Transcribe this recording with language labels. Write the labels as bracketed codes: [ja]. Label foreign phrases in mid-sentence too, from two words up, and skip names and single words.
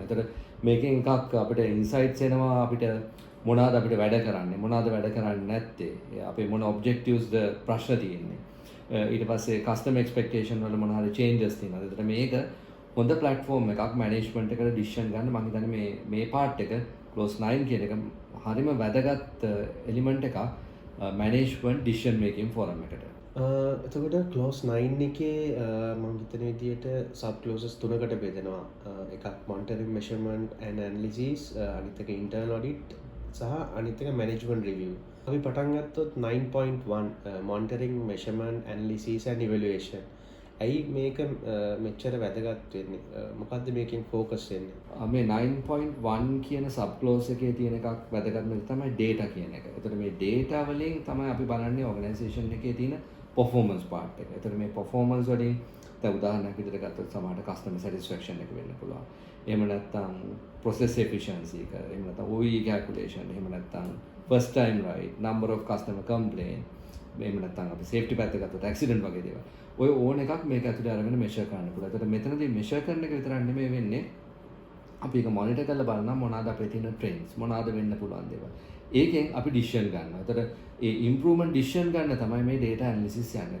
[si] එතකොට මේකෙන් එකක් අපිට insights එනවා අපිට මොනවාද අපිට වැඩ කරන්නේ මොනවාද වැඩ කරන්නේ නැත්තේ අපේ මොන objectives ද ප්‍රශ්න තියෙන්නේ. ඊට පස්සේ [en] customer expectation [si] වල මොන හරි changes තියෙනවද. එතකොට මේක හොඳ platform එකක් management එකට decision ගන්න මම හිතන්නේ මේ part එක clause 9 කියන එක හරිම වැදගත් element එකක් [en] management decision making forum [si] එකට. එතකොට clause 9 එකේ මම හිතන විදිහට [en] sub clauses [si] තුනකට බෙදෙනවා. [en] එකක් monitoring measurement and analysis, [si] අනිත් එක [en] internal audit [si] සහ අනිත් එක [en] management review. [si] අපි පටන් ගත්තොත් [en] 9.1 monitoring measurement analysis and evaluation. [si] ඇයි මේක මෙච්චර වැදගත් වෙන්නේ? මොකද්ද මේකෙන් ફોකස් වෙන්නේ? මේ 9.1 කියන [en] sub clause [si] එකේ තියෙන එකක් වැදගත්ම තමයි data කියන එක. එතකොට මේ data වලින් තමයි අපි බලන්නේ organisation එකේ තියෙන [en] performance part [si] එක. එතකොට මේ performance වලින් දැන් උදාහරණයක් විදිහට ගත්තොත් සමහරට [en] customer satisfaction [si] එක වෙන්න පුළුවන්. එහෙම නැත්නම් [en] process efficiency [si] එක, එහෙම නැත්නම් [en] OE calculation, [si] එහෙම නැත්නම් [en] first time right, number of customer complaint, [si] එහෙම නැත්නම් අපි safety පැත්ත ගත්තොත් accident වගේ දේවල්. ඔය ඕන එකක් මේක ඇතුලේ අරගෙන මෙෂර් කරන්න පුළුවන්. ඒකට මෙතනදී මෙෂර් කරන එක විතරක් නෙමෙයි වෙන්නේ. අපි ඒක මොනිටර් කරලා බලනවා මොනවාද අපේ තියෙන ට්‍රෙන්ඩ්ස් මොනවාද වෙන්න පුළුවන් දේවල්. ඒකෙන් අපි ඩිසිෂන් ගන්නවා. ඒතර ඒ [en] improvement decision [si] ගන්න තමයි මේ [en] data analysis [si] යන්නේ.